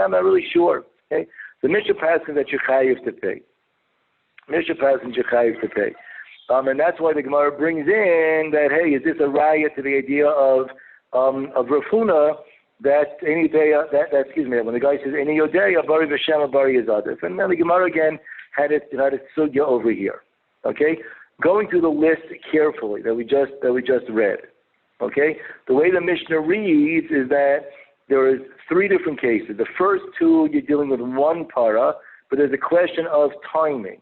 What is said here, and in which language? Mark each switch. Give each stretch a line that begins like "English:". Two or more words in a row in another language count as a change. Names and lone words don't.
English: I'm not really sure. Okay? The Mishnah passes that you're chayiv to pay. Mishnah passes you're chayiv to pay. And that's why the Gemara brings in that, hey, is this a raya to the idea of Rafuna that any day when the guy says
Hebrew: איני יודע ברי ושמא ברי עדיף,
English: and then the Gemara again had its sugya over here. Okay, going through the list carefully that we just read. Okay, the way the Mishnah reads is that there is three different cases. The first two you're dealing with one para, but there's a question of timing.